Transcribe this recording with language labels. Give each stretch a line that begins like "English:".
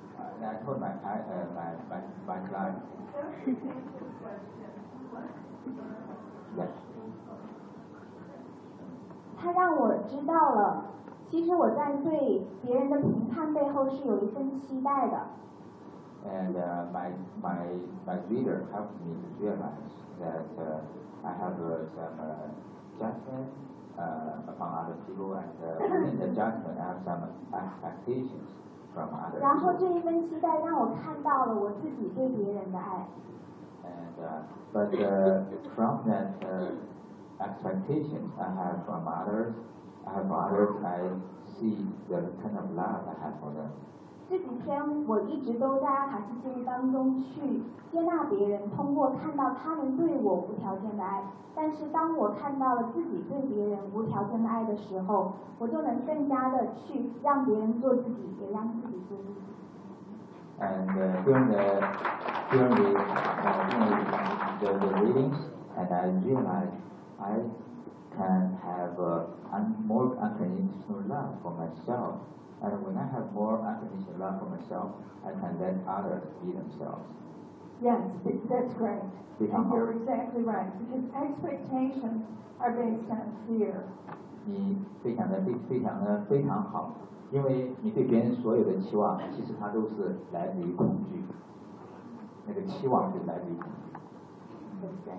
English: And I told my client. My client. Yes.
Chinese: 他让我知道了。其实我在对别人的评判背后是有一份期待的。
English: And my reader helped me to realize that I have some judgment upon other people, and in the judgment I have some expectations from others.
Chinese: 然后这一份期待让我看到了我自己对别人的爱。
English: And but from that expectations I have from others. I have others. I see the kind of love I have for them.
Chinese: 这几天我一直都在阿卡西记录当中去接纳别人，通过看到他们对我无条件的爱。但是当我看到了自己对别人无条件的爱的时候，我就能更加的去让别人做自己，也让自己做自己。
English: And during the readings, and I realized I can have more unconditional love for myself, and when I have more unconditional love for myself, I can let others be themselves. Yes, that's great. And you're exactly right, because expectations are based on fear.
Chinese: 你非常的非常的非常好，因为你对别人所有的期望，其实它都是来自于恐惧。那个期望就来自于恐惧。